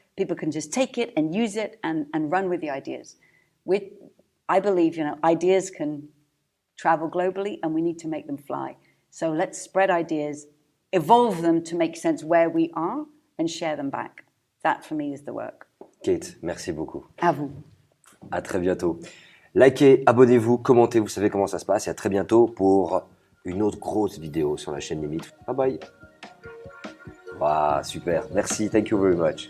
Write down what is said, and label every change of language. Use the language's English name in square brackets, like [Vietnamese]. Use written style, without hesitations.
[English] People can just take it and use it and run with the ideas. I believe, ideas can travel globally and we need to make them fly. So let's spread ideas, evolve them to make sense where we are and share them back. That, for me, is the work. [French] Kate, merci beaucoup. À vous. À très bientôt. Likez, abonnez-vous, commentez, vous savez comment ça se passe. Et à très bientôt pour une autre grosse vidéo sur la chaîne Limite. [English] Bye bye. Wow, super. Merci. Thank you very much.